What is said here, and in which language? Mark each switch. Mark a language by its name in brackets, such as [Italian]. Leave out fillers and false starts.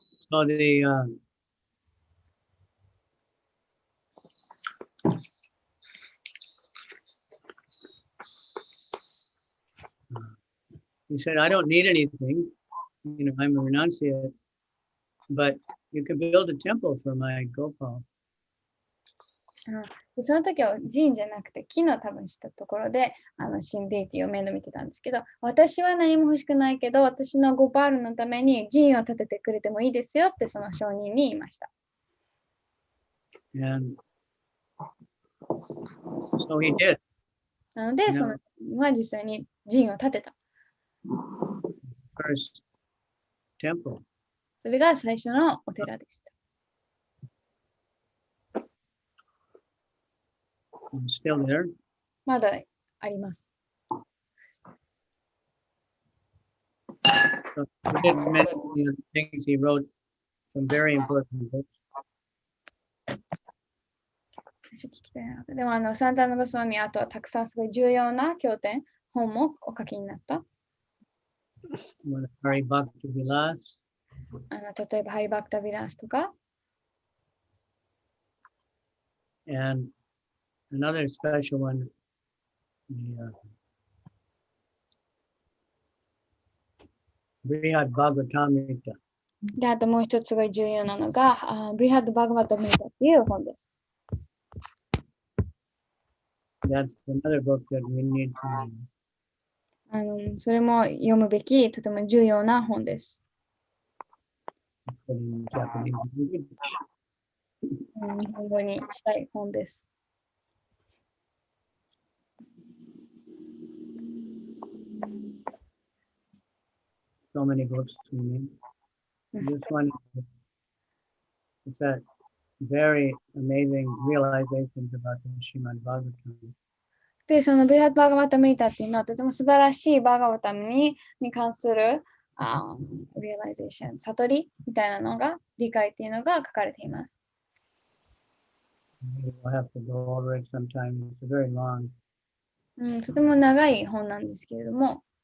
[English] So he said, I don't need anything. I'm a renunciate, but you can build a temple for my Gopal. [Japanese] その時は寺院じゃなくて木の多分したところで神デイティを面倒見てたんですけど、私は何も欲しくないけど、私のゴパールのために寺院を建ててくれてもいいですよってその証人に言いました。 [English] And so he did. [Japanese] なので、そのは実際に寺院を建てた。 [English] First temple. [Japanese] それが最初のお寺でした。 [English] Still there? [Japanese] まだあります。 [English] So he did many things. He wrote some very important books. [Japanese] でもサンタナゴスワミはあとはたくさんすごい重要な経典、本もお書きになった。 [English] Hari Bhakti Vilas. [Japanese] 例えばハリバクタビランスとか。 [English] And another special one, the Brihad Bhagavatamrita. [Japanese] で、あともう一つすごい重要なのが、ブリハッド・バグバタミータっていう本です。 [English] That's another book that we need to read. [Japanese] それも読むべきとても重要な本です。 [English] In Japanese. [Japanese] 日本語にしたい本です。 [English] So many books we need. This one, it's a very amazing realizations about the Srimad Bhagavatam. [Japanese] で、そのブリハッド・バーガバタミータっていうのはとても素晴らしいバーガバタミに関するrealization、悟りみたいなのが、理解っていうのが書かれています。 [English] We'll have to go over it sometime. It's very long. [Japanese] とても長い本なんですけれども、